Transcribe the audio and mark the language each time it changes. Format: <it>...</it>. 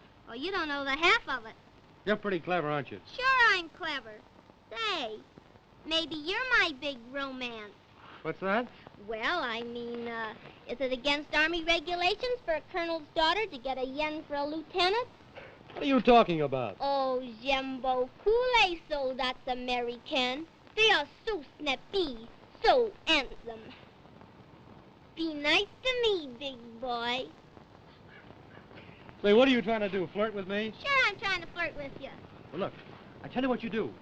<en>Oh, you don't know the half of it. You're pretty clever, aren't you? Sure I'm clever. Say, maybe you're my big romance. What's that? Well, I mean, is it against Army regulations for a colonel's daughter to get a yen for a lieutenant? What are you talking about?</en> <fr>Oh, j'aime beaucoup les soldats Americains.</fr> <en>They are so snappy, so handsome. Be nice to me, big boy. Say, what are you trying to do, flirt with me? Sure, I'm trying to flirt with you. Well, look, I tell you what you do.</en>